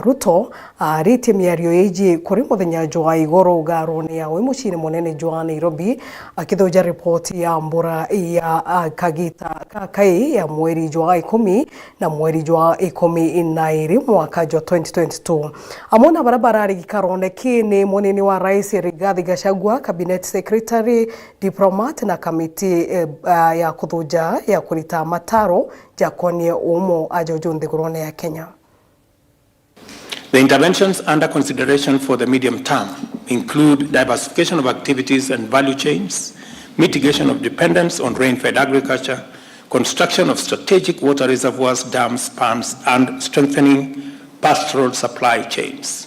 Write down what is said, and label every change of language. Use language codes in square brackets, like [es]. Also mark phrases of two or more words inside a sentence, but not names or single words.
[mer] Ruto arite miario eji kuri muthenya jwa igoro garone ya we mucini munene jwa Nairobi akithoja ripoti ya mbura ya kagita kakai ya mweri jwa 10 na mweri jwa 12 mwaka jwa 2022 amona barabara rigikarone kini munene wa rais Rigathi Gachagua, [en] cabinet secretary, [mer] diplomat na kamiti ya kuthoja ya kurita mataro jakonie umo ajojo Nthigurune ya Kenya. [en] The interventions under consideration for the medium term include diversification of activities and value chains, mitigation of dependence on rain-fed agriculture, construction of strategic water reservoirs, dams, ponds, and strengthening pastoral supply chains.